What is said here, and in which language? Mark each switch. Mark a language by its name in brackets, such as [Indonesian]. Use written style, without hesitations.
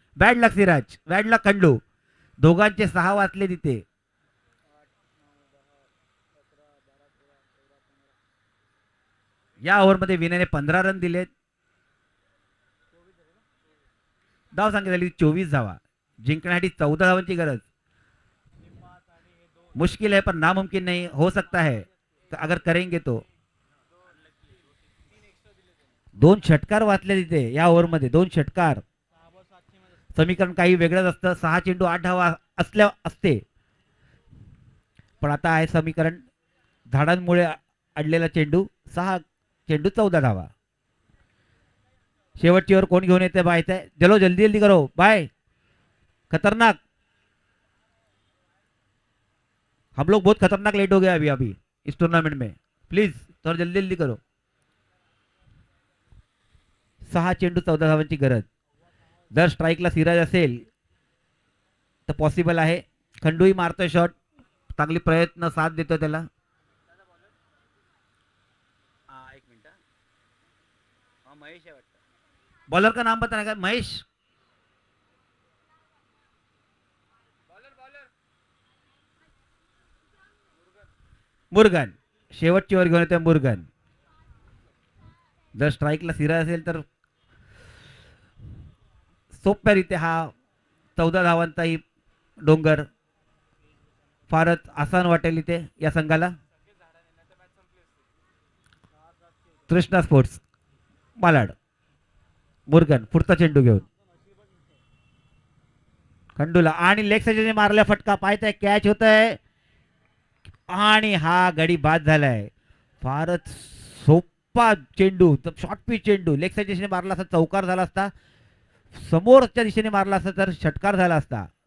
[Marathi] Bad लक Siraj, bad लक खंडू. दोघांचे 6 वाचले तिथे. या ओव्हरमध्ये विनयने 15 रन दिलेत. धाव संख्या झाली 24 धावा. जिंकण्यासाठी 14 धावांची गरज. [Hindi] मुश्किल है पर नामुमकिन नहीं, हो सकता है अगर करेंगे तो. [Marathi] 2 षटकार वाचले तिथे या ओव्हरमध्ये. 2 षटकार. समीकरण काही वेगळंच असतं. 6 चेंडू 8 धावा असल्या असते, पण आता आहे समीकरण झाडांमुळे अडलेला चेंडू. 6 चेंडू 14 धावा. शेवटची ओव्हर कोण घेऊन येते पाहायचं आहे. [Hindi] चलो जल्दी जल्दी करो बाय. खतरनाक. हम लोग बहुत खतरनाक लेट हो गया अभी अभी इस टूर्नामेंट में. प्लीज थोड़ा जल्दी जल्दी करो. [Marathi] 6 चेंडू 14 धावांची गरज. जर स्ट्राईकला सिराज असेल तर पॉसिबल आहे. खंडूही मारतोय शॉट. चांगली प्रयत्न साथ देतो त्याला. एक मिनिट. महेश आहे वाटतं. [Hindi] बॉलर का नाम बताना का. [Marathi] महेश. मुरगन. शेवटची ओव्हर घेऊन येतोय मुरगन. जर स्ट्राईकला सिराज असेल तर सोप्यारीत्या हा 14 धावांचाही डोंगर फारच आसान वाटेल इथे या संघाला. कृष्णा स्पोर्ट्स मालाड. मुरगन पुढचा चेंडू घेऊन खंडूला आणि लेग साइडने मारल्या फटका. पाहताय कॅच होत आहे आणि हा गडी बाद झालाय. फारच सोपा चेंडू, शॉर्ट पिच चेंडू. लेग साइड दिशेने मारला असता चौकार झाला असता. समोरच्या दिशेने मारला असता तर षटकार झाला असता.